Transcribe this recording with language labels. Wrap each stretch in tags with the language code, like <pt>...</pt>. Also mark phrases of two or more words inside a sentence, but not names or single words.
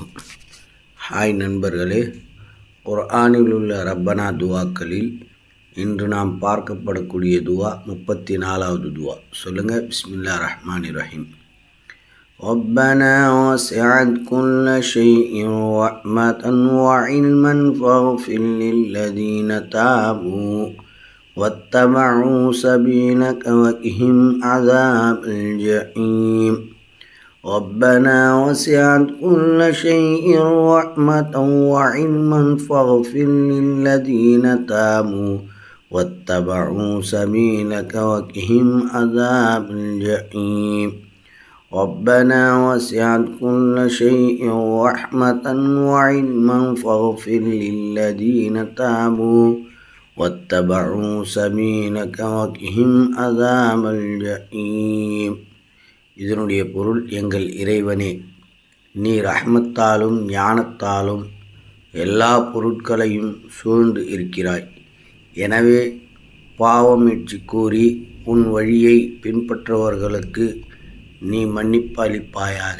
<ta>ஹாய் நண்பர்களே, குர்ஆனில் உள்ள ரப்பனா துவாக்களில் இன்று நாம் பார்க்கப்படக்கூடிய துவா 34வது துவா.</ta> <ar>சொல்லுங்கள். بسم الله الرحمن الرحيم. ربنا وسعت كل شيء رحمة وعلما فاغفر للذين تابوا واتبعوا سبيلك وقهم عذاب الجحيم. ربنا وسعت كل شيء رحمة وعلما فاغفر للذين تابوا واتبعوا سبيلك وقهم عذاب الجحيم. ربنا وسعت كل شيء رحمة وعلما فاغفر للذين تابوا واتبعوا سبيلك وقهم عذاب الجحيم.</ar> <ta>இதனுடைய பொருள், எங்கள் இறைவனே, நீ ரஹ்மத்தாலும் ஞானத்தாலும் எல்லா பொருட்களையும் சூழ்ந்து இருக்கிறாய். எனவே பாவமீட்சி கூறி உன் வழியை பின்பற்றுபவர்களுக்கு நீ மன்னிப்பு அளிப்பாயாக.</ta>